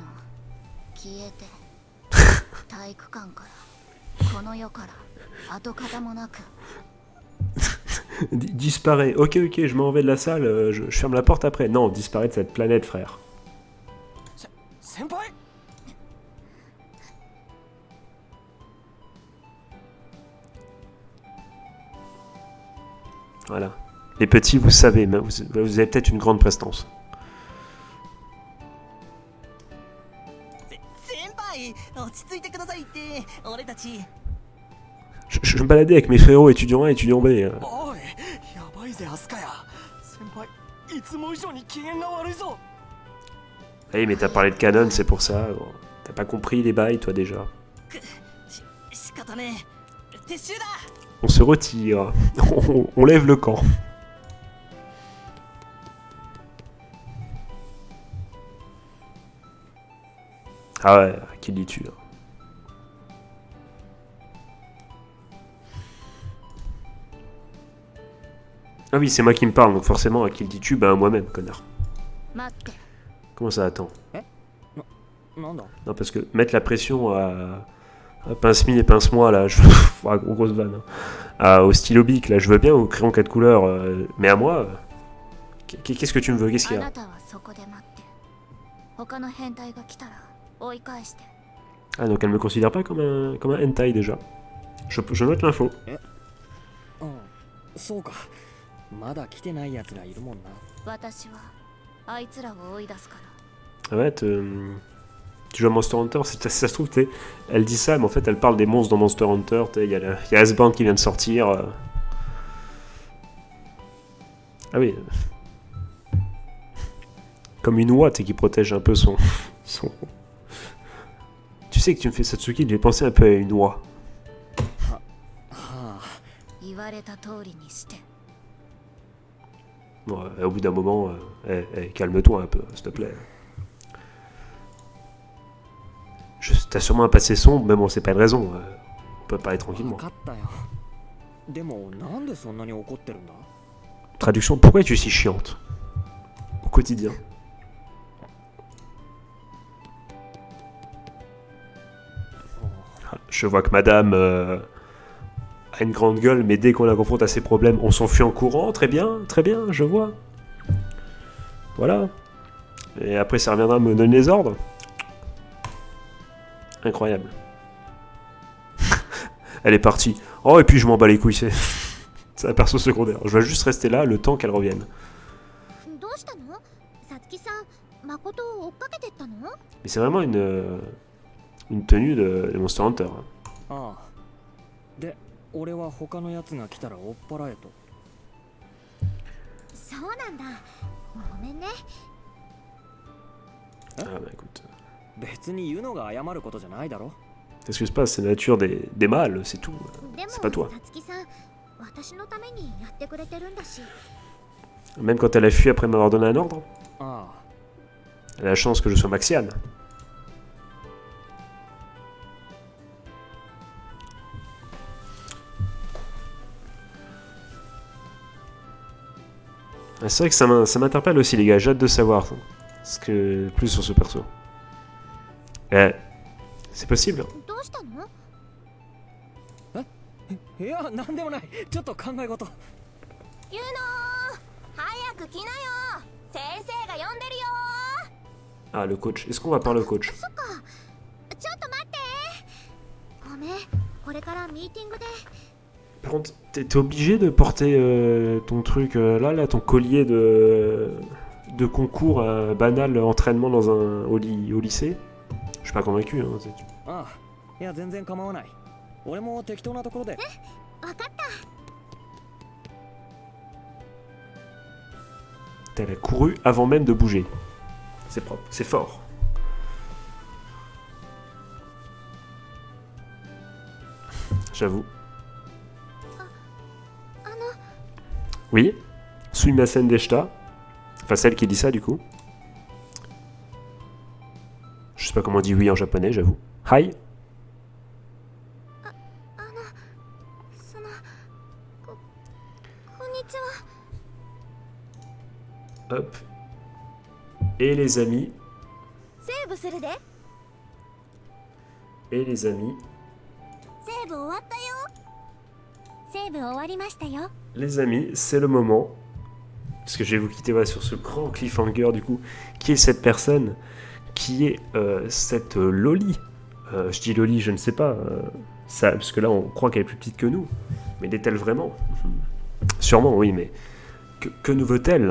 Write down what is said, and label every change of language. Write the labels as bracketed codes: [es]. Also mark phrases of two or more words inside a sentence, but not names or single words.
[ja] 消えて。体育館からこの世から跡形もなく。 [fr] Disparaît. Ok, ok, je m'en vais de la salle, je ferme la porte après. Non, disparaît de cette planète, frère. [ja] 先輩。 [fr] Voilà. Les petits, vous savez, mais vous avez peut-être une grande prestance. [ja] 先輩落ち着いてくださいって俺たち [fr] Je me baladais avec mes frérots étudiants 1 et étudiants B. [ja] おい、やばいぜアスカヤ。先輩、いつも以上に機嫌が悪いぞ。 [fr] Ah oui, mais t'as parlé de canon, c'est pour ça. Bon. T'as pas compris les bails, toi, déjà. [ja] 仕方ねえ撤収だ [fr] On se retire. On lève le camp. Ah ouais, qui le dis-tu, là? Ah oui, c'est moi qui me parle, donc forcément, à qui le dis-tu? Ben, moi-même, connard. [ja] 待って。 [fr] Comment ça attend? [ja] なんだ。 [fr] Non, parce que mettre la pression à pince-mi et pince-moi, là, je... grosse vanne. Hein. Au stylo bic, là, je veux bien, au crayon 4 couleurs, mais à moi, qu'est-ce que tu me veux? Qu'est-ce qu'il y [ja] あ [fr] a? [ja] なたはそこで待って。他の変態が来たら追い返して。 [fr] Ah, donc elle me considère pas comme un hentai, déjà. Je note l'info. [ja] うんそうか。まだ来てないやつがいるもんな。私はあいつらを追い出すから。 [fr] Ah ouais, tu joues à Monster Hunter, ça se trouve, elle dit ça, mais en fait, elle parle des monstres dans Monster Hunter. Il y a Icebound qui vient de sortir. Ah oui. Comme une oie, qui protège un peu son... Tu sais que tu me fais Satsuki, j'ai pensé un peu à une oie. はあ。言われた通りにして。 Bon, au bout d'un moment, calme-toi un peu, s'il te plaît. T'as sûrement un passé sombre, mais bon, c'est pas une raison. On peut parler 分 tranquillement. かったよ。でもなんでそんなに怒ってるんだ。 Traduction, pourquoi es-tu si chiante? Au quotidien. Ah, je vois que madame a une grande gueule, mais dès qu'on la confronte à ses problèmes, on s'enfuit en courant. Très bien, je vois. Voilà. Et après, ça reviendra me donner les ordres. Incroyable. Elle est partie. Oh, et puis je m'en bats les couilles, c'est un perso secondaire. Je vais juste rester là le temps qu'elle revienne. [ja] どうしたの？さつきさん、誠を追っかけてったの？ [fr] Mais c'est vraiment une tenue de Monster Hunter. [ja] ああ。で、俺は他のやつが来たら追っ払えと。そうなんだ。ごめんね。 [fr] Ah bah écoute. [ja] 別に言うのが謝ることじゃないだろ。 [fr] Qu'est-ce que se passe? C'est la nature des mâles, c'est tout. [ja] でも [fr] C'est pas toi. [ja] さつきさん、私のためにやってくれてるんだし。 [fr] Même quand elle a fui après m'avoir donné un ordre, [ja] ああ。 [fr] elle a la chance que je sois Maxiane. Ah, c'est vrai que ça m'interpelle aussi, les gars. J'ai hâte de savoir plus sur ce perso. C'est possible? [ja] どうしたの？いや、なんでもない。ちょっと考え事。ゆうのく来なよ。先生が呼んでるよ。 [fr] Ah, le coach. Est-ce qu'on va par le coach? [ja] そっか。ちょっと待って。ごめん。これからミーティングで。 [fr] Par contre, t'es obligé de porter ton truc là, ton collier de concours banal entraînement dans au lycée? Je suis pas convaincu. Hein, [ja] ああ、いや全然構わない。俺も適当なところで。わかった。 [fr] Elle a couru avant même de bouger. C'est propre, c'est fort. J'avoue. Oui, [ja] すみませんでした. [fr] Enfin, celle qui dit ça, du coup. Je sais pas comment on dit oui en japonais, j'avoue. [ja] Hi. そのこんにちは。 [fr] Hop. Et les amis. [ja] セーブするで。 [fr] Et les amis. [ja] セーブ終わったよ。セーブ終わりましたよ。 [fr] Les amis, c'est le moment. Parce que je vais vous quitter voilà, sur ce grand cliffhanger, du coup. Qui est cette personne? Qui est cette Loli? Je dis Loli, je ne sais pas. Ça, parce que là, on croit qu'elle est plus petite que nous. Mais l'est-elle vraiment? Sûrement, oui, mais que nous veut-elle?